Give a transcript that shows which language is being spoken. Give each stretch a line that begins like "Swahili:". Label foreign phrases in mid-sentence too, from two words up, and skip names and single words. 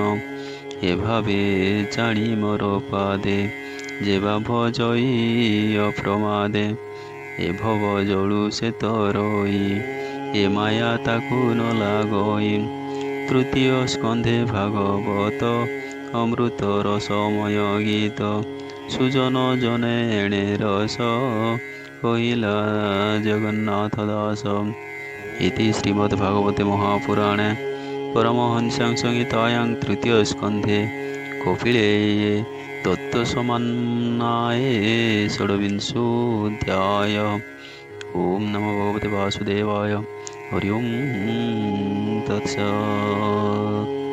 Odia: ଏଭାବେ ଜାଣି ମୋର ପାଦେ ଯେବା ଭଜଇ ଅପ୍ରମାଦେ। ଏ ଭବ ଜଳୁ ସେ ତରଇ ଏ ମାୟା ତାକୁ ନ ଲାଗଇ। ତୃତୀୟ ସ୍କନ୍ଧେ ଭାଗବତ ଅମୃତ ରସମୟ ଗୀତ ସୁଜନ ଜନେ ଏଣେ ରସ କହିଲା ଜଗନ୍ନାଥ ଦାସ।
Sanskrit: ইতি শ্রীমদ্ভাগবতে মহাপুরাণে परमहंस्यां संहितायां तृतीयस्कन्धे कपिलेये तत्त्वसमन्वये षड्विंशोऽध्यायः। ॐ नमो भगवते वासुदेवाय। हरि ओं तत्सत्।